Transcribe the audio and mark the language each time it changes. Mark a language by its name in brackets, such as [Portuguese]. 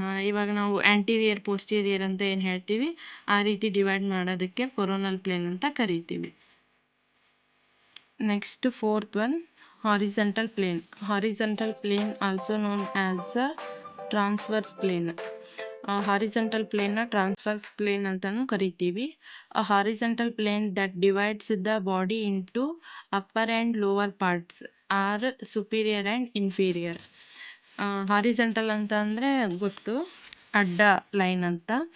[Kannada] ಇವಾಗ ನಾವು anterior posterior ಅಂತ ಏನು ಹೇಳ್ತೀವಿ ಆ ರೀತಿ ಡಿವೈಡ್ ಮಾಡೋದಕ್ಕೆ ಕೊರೋನಲ್ ಪ್ಲೇನ್ ಅಂತ ಕರಿತೀವಿ. [English] Next, fourth one, horizontal plane. Horizontal plane also known as a transverse plane. [Kannada] Horizontal ಪ್ಲೇನ್ನ transverse plane ಅಂತಲೂ ಕರಿತೀವಿ. [English] A horizontal plane that divides the body into upper and lower parts or superior and inferior. [Kannada] Horizontal ಅಂತ ಅಂದರೆ ಗೊತ್ತು, ಅಡ್ಡ line ಅಂತ.